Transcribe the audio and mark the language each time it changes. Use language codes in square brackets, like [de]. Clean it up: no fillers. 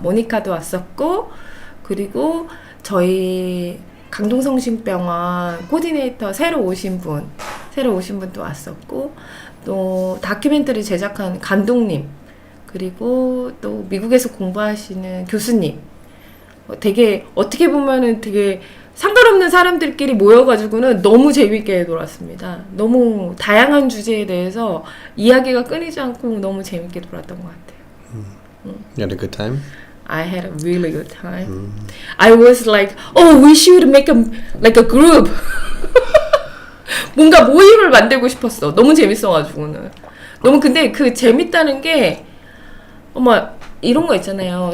[ko] 모니카도 왔었고 그리고 저희 강동성심병원 코디네이터 새로 오신 분도 왔었고 또 다큐멘터리 제작한 감독님 그리고 또 미국에서 공부하시는 교수님 되게 어떻게 보면은 되게 상관없는 사람들끼리 모여가지고는 너무 재밌게 놀았습니다. 너무 다양한 주제에 대해서 이야기가 끊이지 않고 너무 재밌게 놀았던 것 같아요. [en] You had a good time? I had a really good time. I was like, we should make a group. [ko] 뭔가 모임을 만들고 싶었어. 너무 재밌어가지고는. 너무 근데 그 재밌다는 게 이런 거 있잖아요.